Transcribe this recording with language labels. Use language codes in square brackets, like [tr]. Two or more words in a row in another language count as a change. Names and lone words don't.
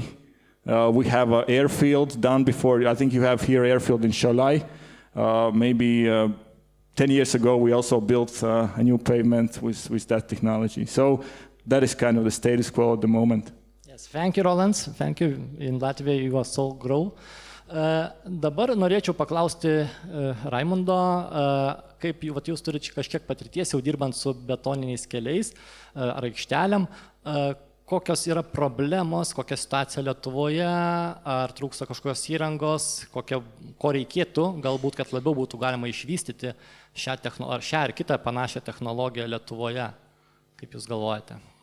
[en] We have an airfield done before. I think you have here airfield in Šiauliai. Maybe 10 years ago, we also built a new pavement with that technology. So that is kind of the status quo at the moment. Yes, thank you, Roland. Thank you. In Latvia you also grow. [lt] Dabar norėčiau paklausti Raimundo, kaip jūs turite kažkiek patirties jau dirbant su betoniniais keliais ar aikštelėm, kokios yra problemos, kokia situacija Lietuvoje, ar trūksta kažkokios įrangos, ko reikėtų, galbūt, kad labiau būtų galima išvystyti šią ar kitą panašią technologiją Lietuvoje, kaip jūs galvojate?